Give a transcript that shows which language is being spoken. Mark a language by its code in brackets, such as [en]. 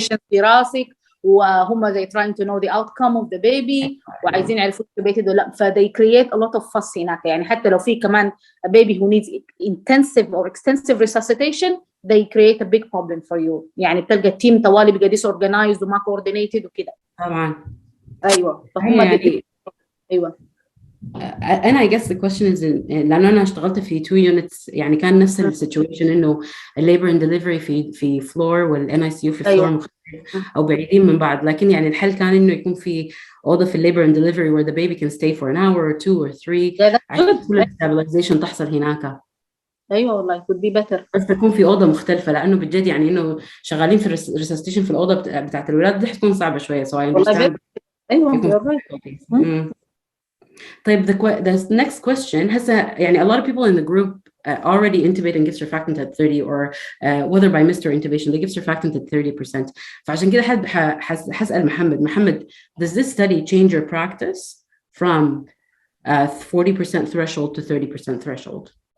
[ar] في راسك وهم [en] they trying to know the outcome of the baby [ar] وعايزين يعرفوا intubated ولا [en] they create a lot of fuss [ar] هناك يعني حتى لو في كمان [en] a baby who needs intensive or extensive resuscitation they create a big problem for you [ar] يعني بتلقى التيم طوالي بقى disorganized وما coordinated وكده طبعا أيوة فهم يعني أنا [en] I guess the question is [ar] لأنه أنا اشتغلت في 2 units يعني كان نفس السيتويشن إنه [en] labor and delivery [ar] في floor والNICU في floor مختلف أو بعيدين من بعض لكن يعني الحل كان إنه يكون في أوضة في labor and delivery [en] where the baby can stay for an hour or 2 or 3 [ar] عشان كل stabilization تحصل هناك. أيوة والله [en] could be better. [ar] بس تكون في أوضة مختلفة لأنه بجد يعني إنه شغالين في resuscitation في الأوضة بتاعت الولاد دي حتكون صعبة شوية [en] so I understand. [ar] أيوة طيب [en] the next question has a lot of people in the group already intubate and give surfactant at 30 or whether by mist or intubation they give surfactant at 30%. [ar] فعشان كده هسأل محمد, [en] does this study change your practice from 40% threshold to 30% threshold?